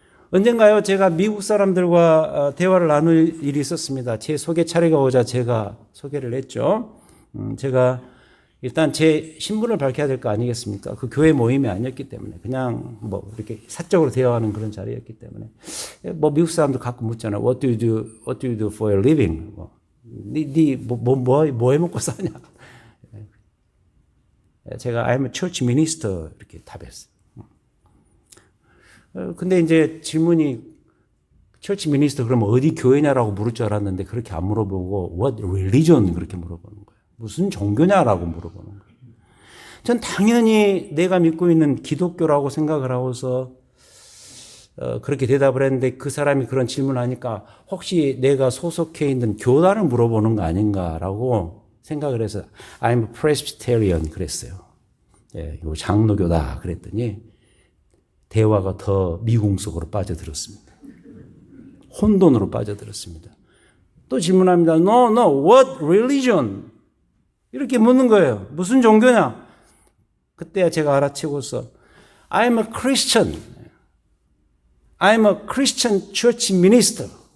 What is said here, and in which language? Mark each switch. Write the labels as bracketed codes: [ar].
[ko] 언젠가요, 제가 미국 사람들과 대화를 나눌 일이 있었습니다. 제 소개 차례가 오자 제가 소개를 했죠. 제가 일단 제 신분을 밝혀야 될 거 아니겠습니까? 그 교회 모임이 아니었기 때문에 그냥 이렇게 사적으로 대화하는 그런 자리였기 때문에 미국 사람들 가끔 묻잖아요. [en] What do you do for a living? [ko] 뭐 해 먹고 사냐? 제가 [en] I'm a church minister [ko] 이렇게 답했어요. 근데 이제 질문이 church minister 그러면 어디 교회냐라고 물을 줄 알았는데 그렇게 안 물어보고 [en] what religion [ko] 그렇게 물어보는 거예요. 무슨 종교냐라고 물어보는 거예요. 전 당연히 내가 믿고 있는 기독교라고 생각을 하고서 그렇게 대답을 했는데 그 사람이 그런 질문을 하니까 혹시 내가 소속해 있는 교단을 물어보는 거 아닌가라고 생각을 해서 [en] I'm a Presbyterian [ko] 그랬어요. 예, 이거 장로교다 그랬더니 대화가 더 미궁 속으로 빠져들었습니다. 혼돈으로 빠져들었습니다. 또 질문합니다. [en] No, what religion? [ko] 이렇게 묻는 거예요. 무슨 종교냐? 그때 제가 알아채고서 [en] I'm a Christian. I'm a Christian church minister.